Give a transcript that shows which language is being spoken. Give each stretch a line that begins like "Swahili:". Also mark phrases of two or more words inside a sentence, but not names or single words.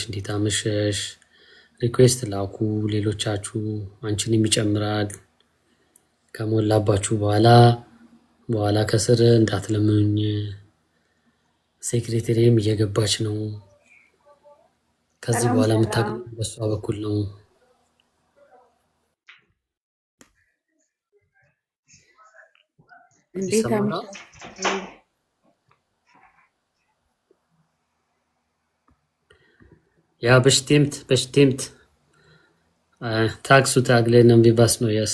Amharic: እንዴት አመሸሽ? ሪኩዌስት ላኩ። ሌሎቻችሁ አንቺንም ይጨምራል። ከሞላባችሁ በኋላ ከስር እንዳትለምኑኝ። ሴክሬታሪም እየገባች ነው። ከዚህ በኋላ የምታገኙ በሷ በኩል ነው።
German: Ja, bestimmt. Tag zu Tag lernen wir was Neues.